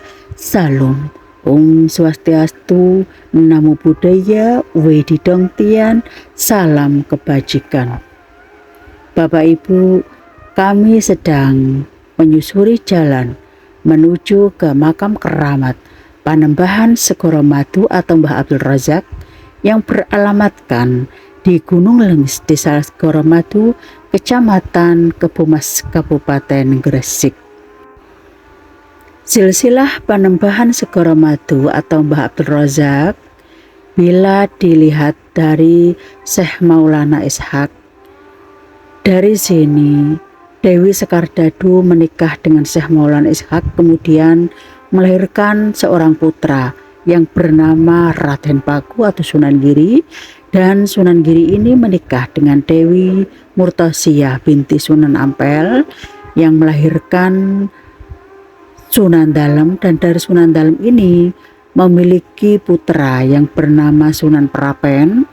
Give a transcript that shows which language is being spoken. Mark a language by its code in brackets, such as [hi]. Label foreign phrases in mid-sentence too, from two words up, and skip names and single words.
[id] Salam. [sa] Om Swastiastu, [pi] Namo Buddhaya, [zh] Wedidong Tian, [id] salam kebajikan. Bapak Ibu, kami sedang menyusuri jalan menuju ke makam keramat Panembahan Segara Madu atau Mbah Abdul Razak yang beralamatkan di Gunung Lengis, Desa Segara Madu, Kecamatan Kebomas, Kabupaten Gresik. Silsilah Panembahan Segara Madu atau Mbah Abdul Razak bila dilihat dari Syekh Maulana Ishaq, dari sini Dewi Sekardadu menikah dengan Syekh Maulana Ishaq, kemudian melahirkan seorang putra yang bernama Raden Paku atau Sunan Giri, dan Sunan Giri ini menikah dengan Dewi Murtasiah binti Sunan Ampel yang melahirkan Sunan Dalem, dan dari Sunan Dalem ini memiliki putra yang bernama Sunan Prapen.